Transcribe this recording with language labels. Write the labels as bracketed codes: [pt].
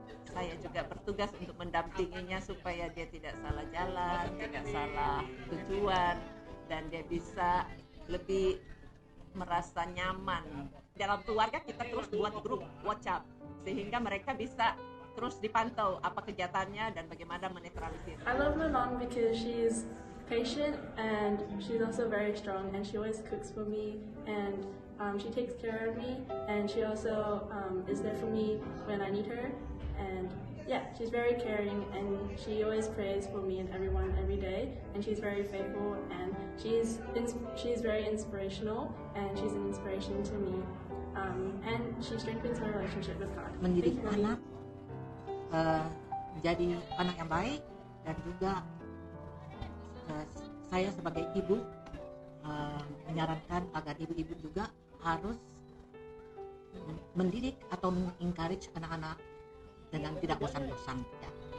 [id] Saya juga bertugas untuk mendampinginya supaya dia tidak salah jalan, tidak salah tujuan, dan dia bisa lebih merasa nyaman. Dalam keluarga kita terus buat grup WhatsApp sehingga mereka bisa terus dipantau apa kegiatannya dan bagaimana menetralisir. [en] I love my mom because she's patient and she's also very strong, and she always cooks for me, and she takes care of me, and she also is there for me when I need her. And yeah, she's very caring, and she always prays for me and everyone every day, and she's very faithful, and she's very inspirational, and she's an inspiration to me, and she strengthens my relationship with God. [id] Mendidik anak menjadi anak yang baik, dan juga saya sebagai ibu menyarankan agar ibu-ibu juga harus mendidik atau encourage anak-anak dengan tidak bosan-bosan. Ya.